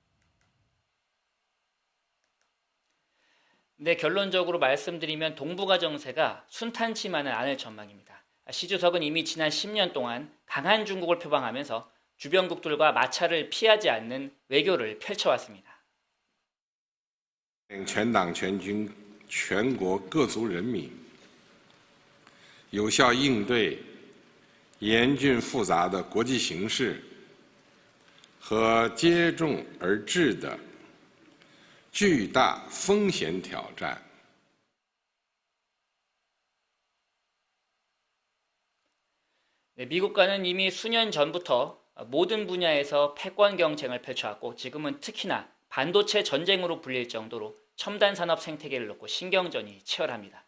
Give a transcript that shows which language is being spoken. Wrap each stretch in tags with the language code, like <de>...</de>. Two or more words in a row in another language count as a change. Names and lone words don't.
<ko>네, 결론적으로 말씀드리면 동북아 정세가 순탄치만은 않을 전망입니다. 시 주석은 이미 지난 10년 동안 강한 중국을 표방하면서 주변국들과 마찰을 피하지 않는 외교를 펼쳐왔습니다.</ko> <zh>全党全军全国各族人民有效应对严峻复杂的国际形势和接踵而至的巨大风险挑战。</zh> <ko>네, 미국과는 이미 수년 전부터 모든 분야에서 패권 경쟁을 펼쳐왔고 지금은 특히나 반도체 전쟁으로 불릴 정도로 첨단 산업 생태계를 놓고 신경전이 치열합니다.</ko>